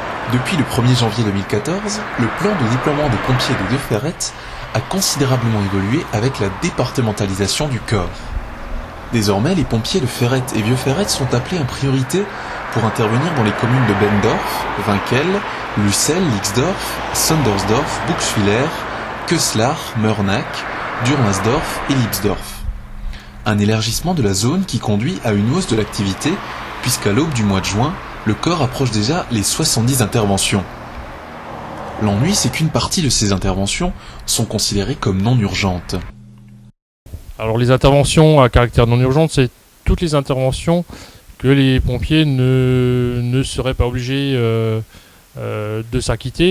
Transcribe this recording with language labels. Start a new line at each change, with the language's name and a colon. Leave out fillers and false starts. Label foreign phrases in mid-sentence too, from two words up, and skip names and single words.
French: Depuis le 1er janvier 2014, le plan de déploiement des pompiers de Vieux-Ferrette a considérablement évolué avec la départementalisation du corps. Désormais, les pompiers de Ferrette et Vieux-Ferrette sont appelés en priorité pour intervenir dans les communes de Bendorf, Winkel, Lucelle, Lixdorf, Sondersdorf, Buxwiller, Köslach, Mörnach, Durmasdorf et Lipsdorf. Un élargissement de la zone qui conduit à une hausse de l'activité, puisqu'à l'aube du mois de juin, le corps approche déjà les 70 interventions. L'ennui, c'est qu'une partie de ces interventions sont considérées comme non urgentes. Alors les interventions à caractère non urgent, c'est toutes les interventions que les pompiers ne seraient pas obligés de s'acquitter.